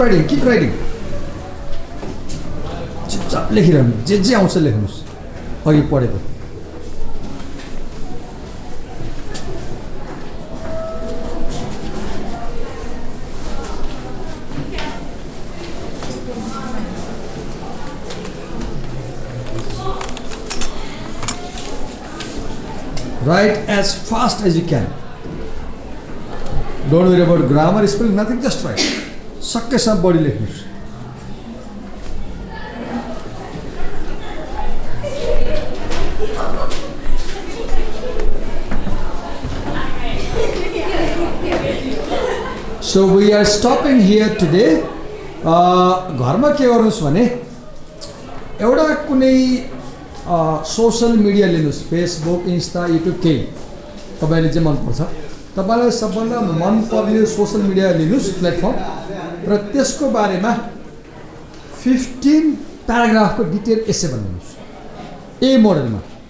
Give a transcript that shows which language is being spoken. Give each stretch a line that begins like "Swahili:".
English: keep writing
Nepali: चुपचाप लेखिरहनु जे आउँछ लेख्नुहोस् अघि पढेको
English: Write as fast as you can. Don't worry about grammar, spelling, nothing, just write.
Nepali: सक्केसम्म बढी लेख्नुहोस्
English: So we are stopping here today.
Nepali: घरमा के गर्नुहोस् भने एउटा कुनै सोशल मिडिया लिनुहोस् फेसबुक इन्स्टा युट्युब केही तपाईँले चाहिँ मनपर्छ तपाईँलाई सबभन्दा मनपर्ने सोशल मिडिया लिनुहोस् प्लेटफर्म र त्यसको बारेमा 15 प्याराग्राफको डिटेल एसे बनाउनुहोस् ए मोडलमा